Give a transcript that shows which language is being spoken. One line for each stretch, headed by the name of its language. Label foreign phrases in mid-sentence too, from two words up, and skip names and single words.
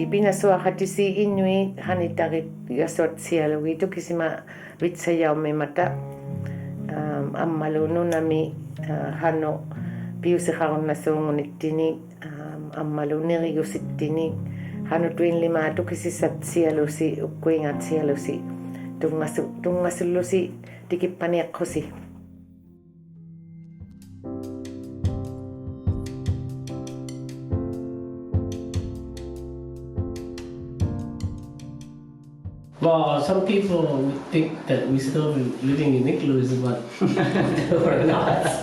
Inuktitut: pinasuaqatisi innui hanitarit gasuatsialugi tukisima vitsajaummimata ammalu nunami hanu piusiqarunnasuungunittini ammalu nerigusittini hanu tuinlima tukisisatsialusi ukkuingatsialusi tungasullusi tikippaniaqqhusi.
English: Well, some people would think that we still living in igloos, but we're not.